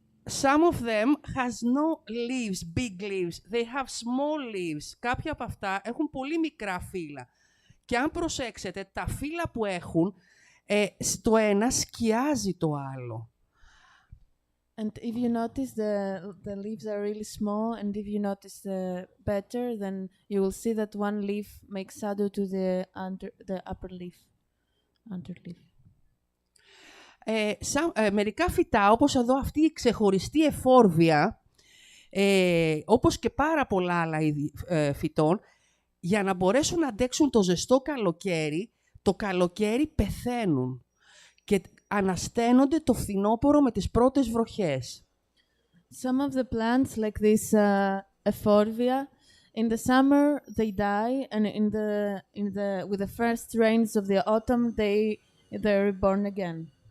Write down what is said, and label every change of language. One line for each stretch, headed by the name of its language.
English: Some of them has no leaves, big leaves. They have small leaves.
Greek: Κάποια από αυτά έχουν πολύ μικρά φύλλα. Και αν προσέξετε, τα φύλλα που έχουν, το ένα σκιάζει το άλλο.
English: And if you notice the leaves are really small, and if you notice better, then you will see that one leaf makes shadow to the upper leaf, underleaf.
Greek: Μερικά φυτά, όπως εδώ αυτή η ξεχωριστή εφόρβια, όπως και πάρα πολλά άλλα είδη φυτών, για να μπορέσουν να αντέξουν το ζεστό καλοκαίρι, το καλοκαίρι πεθαίνουν και ανασταίνονται το φθινόπωρο με τις πρώτες βροχές.
English: Some of the plants like this euphorbia, in the summer they die, and with the first rains of the autumn they're reborn again.